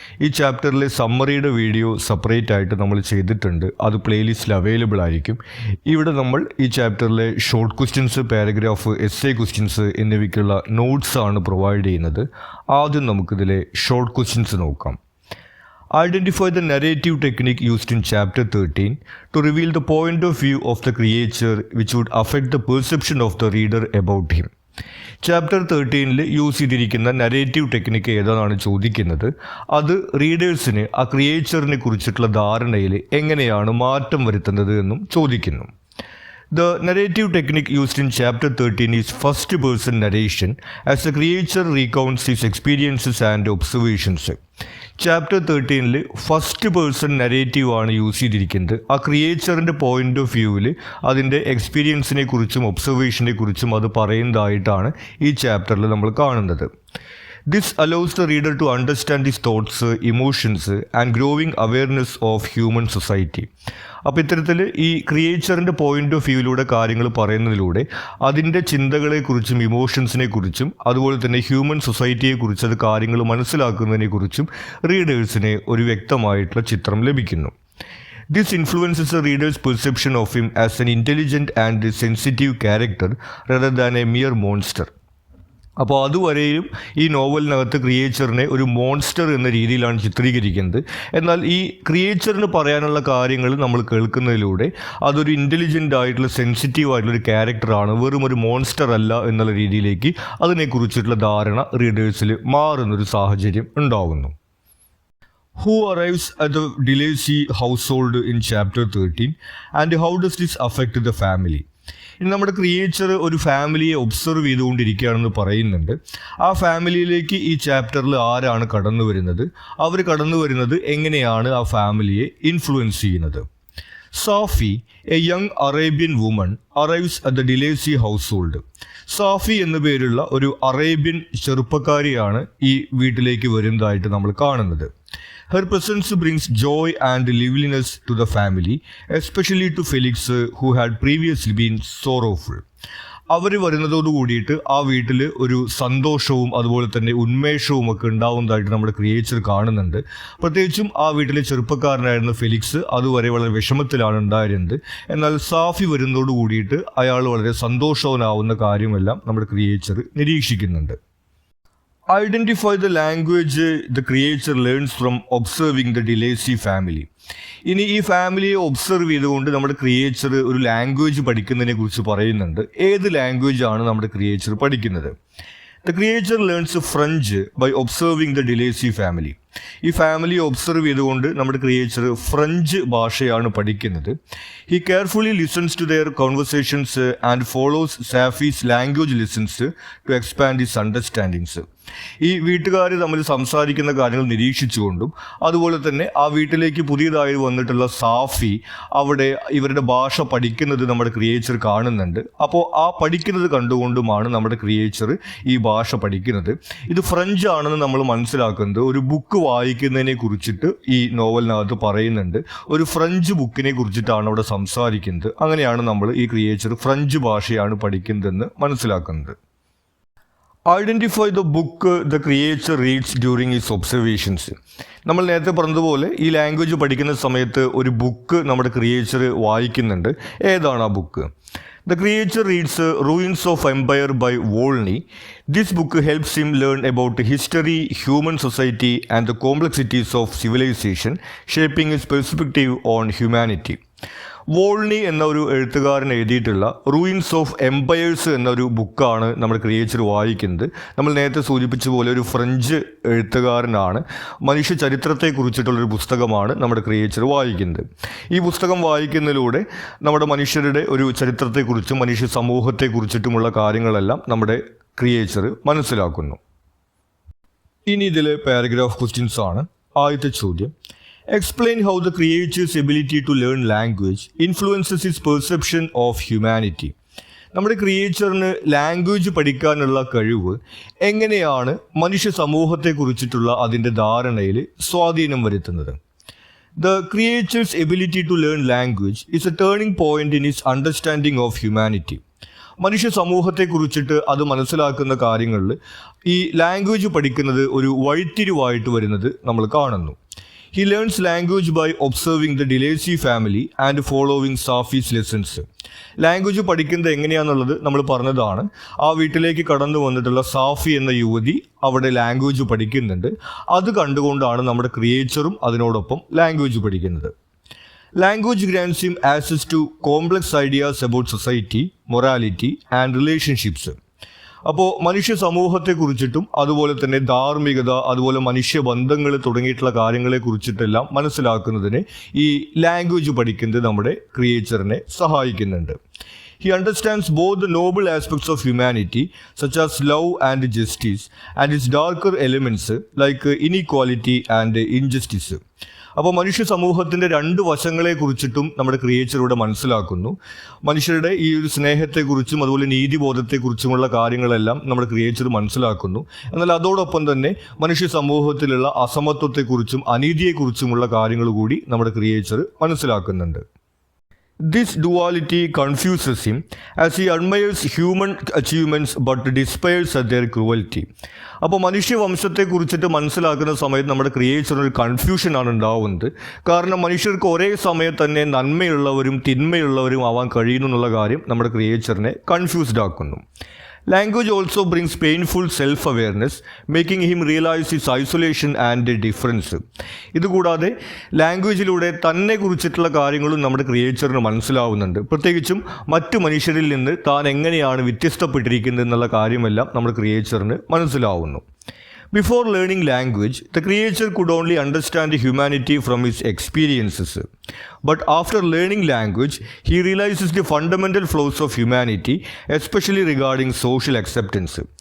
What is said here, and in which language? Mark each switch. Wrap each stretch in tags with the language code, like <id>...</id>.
<ml>ഈ ചാപ്റ്ററിലെ സമ്മറിയുടെ video separate ആയിട്ട് നമ്മൾ ചെയ്തിട്ടുണ്ട്, അത് പ്ലേലിസ്റ്റിൽ അവൈലബിൾ ആയിരിക്കും. ഇവിടെ നമ്മൾ ഈ ചാപ്റ്ററിലെ short questions, paragraph, essay questions എന്നിവയ്ക്കുള്ള നോട്ട്സ് ആണ് പ്രൊവൈഡ് ചെയ്യുന്നത്. ആദ്യം നമുക്കിതിലെ ഷോർട്ട് ക്വസ്റ്റ്യൻസ് നോക്കാം.</ml> <en>Identify the narrative technique used in chapter 13 to reveal the point of view of the creature which would affect the perception of the reader about him.</en> <ml>Chapter 13 use ചെയ്തിരിക്കുന്ന narrative technique ഏതാണെന്ന് ചോദിക്കുന്നത്. അത് റീഡേഴ്സിന് ആ ക്രിയേച്ചറിനെ കുറിച്ചിട്ടുള്ള ധാരണയിൽ എങ്ങനെയാണ് മാറ്റം വരുത്തുന്നത് എന്നും ചോദിക്കുന്നു.</ml> <en>The narrative technique used in chapter 13 is first person narration as the creature recounts his experiences and observations.</en> <ml>Chapter 13 first person narrative ആണ് യൂസ് ചെയ്തിരിക്കുന്നത്. ആ ക്രിയേച്ചറിൻ്റെ പോയിന്റ് ഓഫ് വ്യൂവിൽ അതിൻ്റെ എക്സ്പീരിയൻസിനെ കുറിച്ചും ഒബ്സർവേഷനെ കുറിച്ചും അത് പറയുന്നതായിട്ടാണ് ഈ ചാപ്റ്ററിൽ നമ്മൾ കാണുന്നത്.</ml> <en>This allows the reader to understand his thoughts, emotions and growing awareness of human society.</en> <ml>അപ്പോൾ ഇത്തരത്തിൽ ഈ ക്രിയേച്ചറിൻ്റെ പോയിന്റ് ഓഫ് വ്യൂവിലൂടെ കാര്യങ്ങൾ പറയുന്നതിലൂടെ അതിൻ്റെ ചിന്തകളെക്കുറിച്ചും ഇമോഷൻസിനെ കുറിച്ചും അതുപോലെ തന്നെ ഹ്യൂമൻ സൊസൈറ്റിയെക്കുറിച്ച് അത് കാര്യങ്ങൾ മനസ്സിലാക്കുന്നതിനെക്കുറിച്ചും റീഡേഴ്സിന് ഒരു വ്യക്തമായിട്ടുള്ള ചിത്രം ലഭിക്കുന്നു.</ml> <en>This influences the reader's perception of him as an intelligent and sensitive character rather than a mere monster.</en> <ml>അപ്പോൾ അതുവരെയും ഈ നോവലിനകത്ത് ക്രിയേച്ചറിനെ ഒരു മോൺസ്റ്റർ എന്ന രീതിയിലാണ് ചിത്രീകരിക്കുന്നത്. എന്നാൽ ഈ ക്രിയേച്ചറിന് പറയാനുള്ള കാര്യങ്ങൾ നമ്മൾ കേൾക്കുന്നതിലൂടെ അതൊരു ഇൻ്റലിജൻ്റ് ആയിട്ടുള്ള സെൻസിറ്റീവ് ആയിട്ടുള്ള ഒരു ക്യാരക്ടറാണ്, വെറും ഒരു മോൺസ്റ്റർ അല്ല എന്നുള്ള രീതിയിലേക്ക് അതിനെക്കുറിച്ചിട്ടുള്ള ധാരണ റീഡേഴ്സിൽ മാറുന്നൊരു സാഹചര്യം ഉണ്ടാകുന്നു.</ml> <en>Who arrives at the DeLacy household in chapter 13 and how does this affect the family?</en> <ml>ഇനി നമ്മുടെ ക്രിയേച്ചർ ഒരു ഫാമിലിയെ ഒബ്സർവ് ചെയ്തുകൊണ്ടിരിക്കുകയാണെന്ന് പറയുന്നുണ്ട്. ആ ഫാമിലിയിലേക്ക് ഈ ചാപ്റ്ററിൽ ആരാണ് കടന്നു വരുന്നത്, അവർ കടന്നു വരുന്നത് എങ്ങനെയാണ് ആ ഫാമിലിയെ ഇൻഫ്ലുവൻസ് ചെയ്യുന്നത്.</ml> <en>Safi, a young Arabian woman, arrives at the De Lacey household.</en> <ml>Safi എന്നു പേരുള്ള ഒരു അറേബ്യൻ ചെറുപ്പക്കാരിയാണ് ഈ വീട്ടിലേക്ക് വരുന്നതായിട്ട് നമ്മൾ കാണുന്നത്.</ml> <en>Her presence brings joy and liveliness to the family, especially to Felix, who had previously been sorrowful.</en> <ml>അവർ വരുന്നതോട് കൂടിയിട്ട് ആ വീട്ടിൽ ഒരു സന്തോഷവും അതുപോലെ തന്നെ ഉന്മേഷവും ഒക്കെ ഉണ്ടാവുന്നതായിട്ട് നമ്മുടെ ക്രിയേച്ചർ കാണുന്നുണ്ട്. പ്രത്യേകിച്ചും ആ വീട്ടിലെ ചെറുപ്പക്കാരനായിരുന്ന ഫെലിക്സ് അതുവരെ വളരെ വിഷമത്തിലാണ് ഉണ്ടായിരുന്നത്. എന്നാൽ സാഫി വരുന്നതോട് കൂടിയിട്ട് അയാൾ വളരെ സന്തോഷവാനാവുന്ന കാര്യമെല്ലാം നമ്മുടെ creature നിരീക്ഷിക്കുന്നുണ്ട്.</ml> <en>Identify the language the creature learns from observing the DeLacy family.</en> <ml>ഇനി ഈ ഫാമിലിയെ ഒബ്സർവ് ചെയ്തുകൊണ്ട് നമ്മുടെ ക്രിയേച്ചർ ഒരു ലാംഗ്വേജ് പഠിക്കുന്നതിനെ കുറിച്ച് പറയുന്നുണ്ട്. ഏത് ലാംഗ്വേജ് ആണ് നമ്മുടെ ക്രിയേച്ചർ പഠിക്കുന്നത്?</ml> <en>The creature learns French by observing the DeLacy family.</en> <ml>ഈ ഫാമിലിയെ ഒബ്സർവ് ചെയ്തുകൊണ്ട് നമ്മുടെ ക്രിയേച്ചർ ഫ്രഞ്ച് ഭാഷയാണ് പഠിക്കുന്നത്.</ml> <en>He carefully listens to their conversations and follows Safi's language lessons to expand his understandings.</en> <ml>ഈ വീട്ടുകാർ തമ്മിൽ സംസാരിക്കുന്ന കാര്യങ്ങൾ നിരീക്ഷിച്ചുകൊണ്ടും അതുപോലെ തന്നെ ആ വീട്ടിലേക്ക് പുതിയതായി വന്നിട്ടുള്ള സാഫി അവിടെ ഇവരുടെ ഭാഷ പഠിക്കുന്നത് നമ്മുടെ ക്രിയേച്ചർ കാണുന്നുണ്ട്. അപ്പോൾ ആ പഠിക്കുന്നത് കണ്ടുകൊണ്ടുമാണ് നമ്മുടെ ക്രിയേച്ചർ ഈ ഭാഷ പഠിക്കുന്നത്. ഇത് ഫ്രഞ്ച് ആണെന്ന് നമ്മൾ മനസ്സിലാക്കുന്നത് ഒരു ബുക്ക് വായിക്കുന്നതിനെ കുറിച്ചിട്ട് ഈ നോവലിനകത്ത് പറയുന്നുണ്ട്. ഒരു ഫ്രഞ്ച് ബുക്കിനെ കുറിച്ചിട്ടാണ് അവിടെ സംസാരിക്കുന്നത്. അങ്ങനെയാണ് നമ്മൾ ഈ ക്രിയേച്ചർ ഫ്രഞ്ച് ഭാഷയാണ് പഠിക്കുന്നതെന്ന് മനസ്സിലാക്കുന്നത്.</ml> <en>Identify the book the creature reads during his observations.</en> <ml>നമ്മൾ നേരത്തെ പറഞ്ഞതുപോലെ ഈ ലാംഗ്വേജ് പഠിക്കുന്ന സമയത്ത് ഒരു ബുക്ക് നമ്മുടെ ക്രിയേച്ചർ വായിക്കുന്നുണ്ട്. ഏതാണ് ആ book?</ml> <en>The creature reads Ruins of Empire by Volney. This book helps him learn about history, human society and the complexities of civilization, shaping his perspective on humanity.</en> <ml>വോൾണി എന്ന ഒരു എഴുത്തുകാരൻ എഴുതിയിട്ടുള്ള റൂയിൻസ് ഓഫ് എംപയേഴ്സ് എന്നൊരു ബുക്കാണ് നമ്മുടെ creature വായിക്കുന്നത്. നമ്മൾ നേരത്തെ സൂചിപ്പിച്ച പോലെ ഒരു ഫ്രഞ്ച് എഴുത്തുകാരനാണ്. മനുഷ്യ ചരിത്രത്തെക്കുറിച്ചിട്ടുള്ളൊരു പുസ്തകമാണ് നമ്മുടെ ക്രിയേച്ചർ വായിക്കുന്നത്. ഈ പുസ്തകം വായിക്കുന്നതിലൂടെ നമ്മുടെ മനുഷ്യരുടെ ഒരു ചരിത്രത്തെക്കുറിച്ചും മനുഷ്യ സമൂഹത്തെക്കുറിച്ചിട്ടുമുള്ള കാര്യങ്ങളെല്ലാം നമ്മുടെ ക്രിയേച്ചർ മനസ്സിലാക്കുന്നു. ഇനി ഇതിലെ പാരഗ്രാഫ് ക്വസ്റ്റ്യൻസ് ആണ്. ആദ്യത്തെ ചോദ്യം,</ml> <en>explain how the creature's ability to learn language influences his perception of humanity.</en> <ml>നമ്മുടെ ക്രിയേച്ചറിന് ലാംഗ്വേജ് പഠിക്കാനുള്ള കഴിവ് എങ്ങനെയാണ് മനുഷ്യ സമൂഹത്തെക്കുറിച്ചിട്ടുള്ള അതിൻ്റെ ധാരണയിൽ സ്വാധീനം വരുത്തുന്നത്?</ml> <en>The creature's ability to learn language is a turning point in its understanding of humanity.</en> <ml>മനുഷ്യ സമൂഹത്തെക്കുറിച്ചിട്ട് അത് മനസ്സിലാക്കുന്ന കാര്യങ്ങളിൽ ഈ ലാംഗ്വേജ് പഠിക്കുന്നത് ഒരു വഴിത്തിരിവായിട്ട് വരുന്നത് നമ്മൾ കാണുന്നു.</ml> <en>He learns language by observing the DeLacy family and following Safi's lessons.</en> <ml>Language പഠിക്കുന്നത് എങ്ങനെയാണെന്നുള്ളത് നമ്മൾ പറഞ്ഞതാണ്. ആ വീട്ടിലേക്ക് കടന്നു വന്നിട്ടുള്ള സാഫി എന്ന യുവതി അവിടെ ലാംഗ്വേജ് പഠിക്കുന്നുണ്ട്. അത് കണ്ടുകൊണ്ടാണ് നമ്മുടെ ക്രിയേച്ചറും അതിനോടൊപ്പം ലാംഗ്വേജ് പഠിക്കുന്നത്.</ml> <en>Language grants him access to complex ideas about society, morality and relationships.</en> <ml>അപ്പോൾ മനുഷ്യ സമൂഹത്തെക്കുറിച്ചിട്ടും അതുപോലെ തന്നെ ധാർമ്മികത, അതുപോലെ മനുഷ്യബന്ധങ്ങൾ തുടങ്ങിയിട്ടുള്ള കാര്യങ്ങളെക്കുറിച്ചിട്ടെല്ലാം മനസ്സിലാക്കുന്നതിന് ഈ ലാംഗ്വേജ് പഠിക്കുന്നത് നമ്മുടെ ക്രിയേച്ചറിനെ സഹായിക്കുന്നുണ്ട്.</ml> <en>He understands both the noble aspects of humanity, such as love and justice, and its darker elements like inequality and injustice.</en> <ml>അപ്പോൾ മനുഷ്യ സമൂഹത്തിൻ്റെ രണ്ട് വശങ്ങളെക്കുറിച്ചിട്ടും നമ്മുടെ ക്രിയേച്ചറിലൂടെ മനസ്സിലാക്കുന്നു. മനുഷ്യരുടെ ഈ ഒരു സ്നേഹത്തെക്കുറിച്ചും അതുപോലെ നീതിബോധത്തെക്കുറിച്ചുമുള്ള കാര്യങ്ങളെല്ലാം നമ്മുടെ ക്രിയേച്ചർ മനസ്സിലാക്കുന്നു. എന്നാൽ അതോടൊപ്പം തന്നെ മനുഷ്യ സമൂഹത്തിലുള്ള അസമത്വത്തെക്കുറിച്ചും അനീതിയെക്കുറിച്ചുമുള്ള കാര്യങ്ങൾ കൂടി നമ്മുടെ ക്രിയേച്ചർ മനസ്സിലാക്കുന്നുണ്ട്.</ml> <en>This duality confuses him as he admires human achievements but despairs at their cruelty.</en> <ml>അപ്പോൾ മനുഷ്യവംശത്തെക്കുറിച്ചിട്ട് മനസ്സിലാക്കുന്ന സമയത്ത് നമ്മുടെ ക്രിയേച്ചറിന് ഒരു കൺഫ്യൂഷനാണ് ഉണ്ടാവുന്നത്. കാരണം മനുഷ്യർക്ക് ഒരേ സമയം തന്നെ നന്മയുള്ളവരും തിന്മയുള്ളവരും ആവാൻ കഴിയുന്നു എന്നുള്ള കാര്യം നമ്മുടെ ക്രിയേച്ചറിനെ കൺഫ്യൂസ്ഡ് ആക്കുന്നു.</ml> <en>Language also brings painful self-awareness, making him realize his isolation and difference.</en> <ml>ഇതുകൂടാതെ ലാംഗ്വേജിലൂടെ തന്നെ കുറിച്ചിട്ടുള്ള കാര്യങ്ങളും നമ്മുടെ ക്രിയേച്ചറിന് മനസ്സിലാവുന്നുണ്ട്. പ്രത്യേകിച്ചും മറ്റു മനുഷ്യരിൽ നിന്ന് താൻ എങ്ങനെയാണ് വ്യത്യസ്തപ്പെട്ടിരിക്കുന്നത് എന്നുള്ള കാര്യമെല്ലാം നമ്മുടെ ക്രിയേച്ചറിന് മനസ്സിലാവുന്നു.</ml> <en>Before learning language, the creature could only understand humanity from his experiences. But after learning language, he realizes the fundamental flaws of humanity, especially regarding social acceptance.</en>